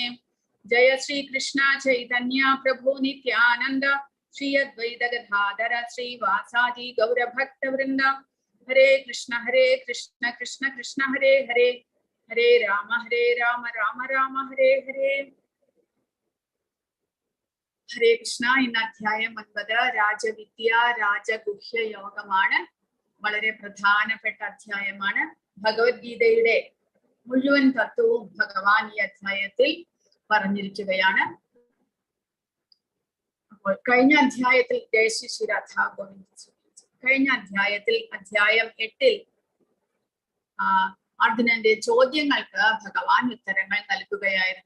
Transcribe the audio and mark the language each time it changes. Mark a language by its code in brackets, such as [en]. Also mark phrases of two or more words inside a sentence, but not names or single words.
[sa] जय श्री कृष्ण चैतन्य प्रभु नित्यानन्द श्री अद्वैत गदाधर श्री वासादि गौर भक्त वृन्द. हरे कृष्ण कृष्ण कृष्ण हरे हरे. हरे राम राम राम हरे हरे. हरे कृष्ण. [ml] In അധ്യായം 9 രാജവിദ്യ രാജഗുഹ്യ യോഗമാണ്. വളരെ പ്രധാനപ്പെട്ട അധ്യായമാണ്. ഭഗവത്ഗീതയുടെ മുഴുവൻ തത്വവും ഭഗവാൻ ഈ അധ്യായത്തിൽ പറഞ്ഞിരിക്കുകയാണ്. അപ്പോൾ കഴിഞ്ഞ അധ്യായത്തിൽ കഴിഞ്ഞ അധ്യായത്തിൽ അധ്യായം 8 അർജുനന്റെ ചോദ്യങ്ങൾക്ക് ഭഗവാൻ ഉത്തരങ്ങൾ നൽകുകയായിരുന്നു.